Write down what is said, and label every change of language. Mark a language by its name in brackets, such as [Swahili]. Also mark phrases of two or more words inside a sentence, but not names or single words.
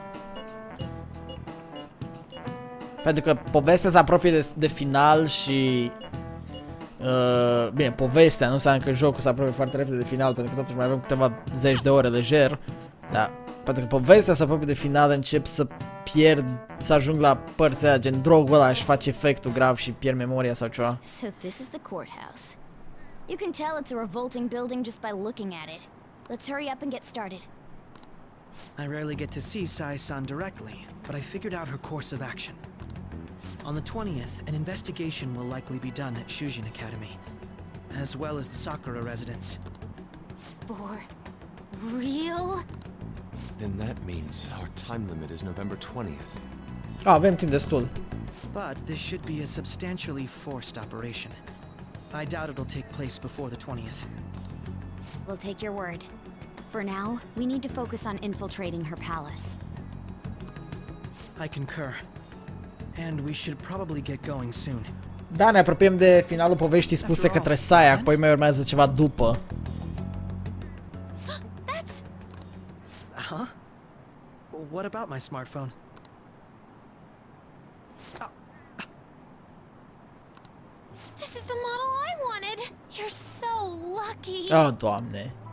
[Romanian] Pentru că povestea se apropie de final și... bine, povestea nu înseamnă că jocul se apropie foarte repede de final, pentru că totuși mai avem câteva zeci de ore lejer. Da, pentru că povestea se apropie de final, încep să pierd, să ajung la părțile aia, gen drogul ăla își face efectul grav și pierd memoria sau ceva. [English] So this is the courthouse. You can tell it's a revolting building just by looking at it. Let's hurry up and get started. I rarely get to see Sai-san directly, but I figured out her course of action. On the 20th, an investigation will likely be done at Shujin Academy, as well as the Sakura residence. For real? Then that means our time limit is November 20th. [Romanian] Avem timp destul. [English] But this should be a substantially forced operation. I doubt it'll take place before the 20th. We'll take your word. For now, we need to focus on infiltrating her palace. I concur. And we should probably get going soon. [Romanian] Da, ne apropiem de finalul poveștii spuse către Saya, apoi mai urmează ceva după. Huh? [English] What about my smartphone? This is the model I wanted. You're so lucky. [Romanian] Oh, Doamne.